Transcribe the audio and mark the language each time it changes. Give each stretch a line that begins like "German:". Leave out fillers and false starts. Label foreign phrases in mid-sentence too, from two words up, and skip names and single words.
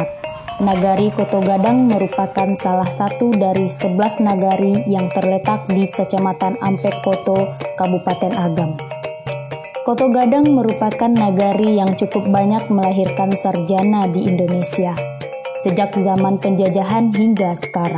Indonesian: Nagari Koto Gadang merupakan salah satu dari 11 nagari yang terletak di Kecamatan Ampek Koto, Kabupaten Agam. Koto Gadang merupakan nagari yang cukup banyak melahirkan sarjana di Indonesia, sejak zaman penjajahan hingga sekarang.